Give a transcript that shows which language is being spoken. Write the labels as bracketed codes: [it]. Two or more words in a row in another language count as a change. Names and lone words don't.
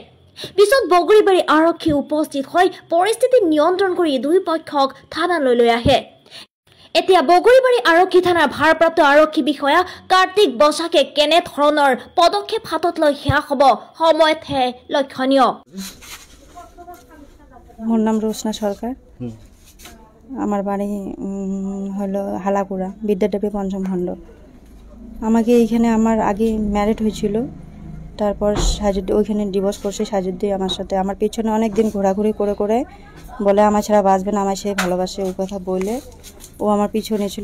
[as] পিছত বগৰীবাৰী আৰক্ষী উপস্থিত হৈ পৰিস্থিতি নিয়ন্ত্ৰণ কৰি দুই পক্ষক থানালৈ লৈ আহে। এতিয়া বগৰীবাৰী আৰক্ষী থানাৰ ভাৰপ্ৰাপ্ত আৰক্ষী বিষয়া কাৰ্তিক বসাকে কেনে ধৰণৰ পদক্ষেপ হাতত লৈ সেয়া হ'ব সময়তহে লক্ষণীয়। [bn] মোর নাম রোশনা সরকার, আমার বাড়ি হলো হালাকুড়া বিদ্যাদেবী পঞ্চম খণ্ড। আমাকে এইখানে আমার আগে ম্যারিড হয়েছিল, তারপর সাজুদ্দি ওইখানে ডিভোর্স করছে। সাজুদ্দি আমার সাথে আমার পেছনে অনেক দিন ঘোরাঘুরি করে করে বলে আমার ছাড়া বাঁচবে না, আমার সে ভালোবাসে, ওই কথা বলে ও আমার পিছনে ছিল।